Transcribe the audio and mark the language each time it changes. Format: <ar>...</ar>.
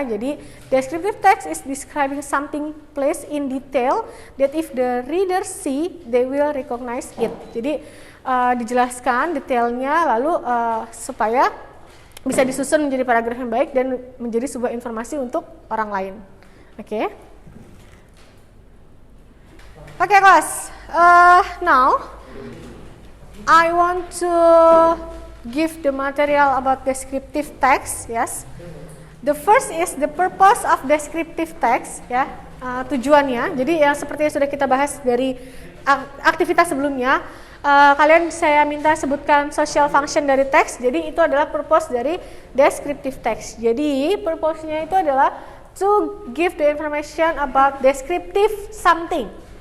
<id>Jadi</id> <en>descriptive text is describing something place in detail that if the reader see they will recognize it.</en> <id>Jadi dijelaskan detailnya lalu supaya bisa disusun menjadi paragraf yang baik dan menjadi sebuah informasi untuk orang lain. Oke. Oke, kelas.</id> <en>Now I want to give the material about descriptive text. Yes. The first is the purpose of descriptive text.</en> <id>Ya, tujuannya. Jadi yang seperti yang sudah kita bahas dari aktivitas sebelumnya, kalian saya minta sebutkan social function dari teks. Jadi itu adalah purpose dari descriptive text. Jadi purpose-nya itu adalah</id> <en>to give the information about descriptive something.</en>